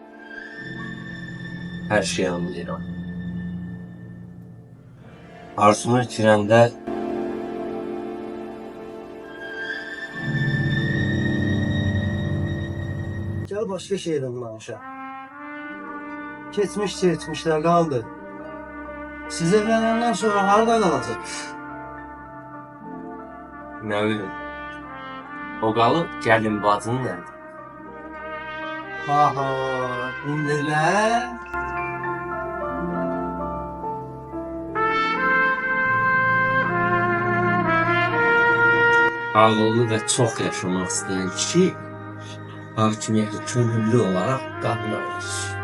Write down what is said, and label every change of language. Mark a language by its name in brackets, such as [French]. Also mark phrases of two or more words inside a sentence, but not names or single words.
[Azerbaijani] Her şeyi anlayıram. Arzunu itirəndə [Turkish] gel başka şeyden danışa. Geçmişler kaldı. Siz evlendikten sonra harada kalacak? [Azerbaijani] nə bilim. O qalıb gəlin bacının əlində. Aha, indiler. Ağıllı və çox yaşamaq istəyən kişi hakimiyyəti könüllü olaraq qadına verir.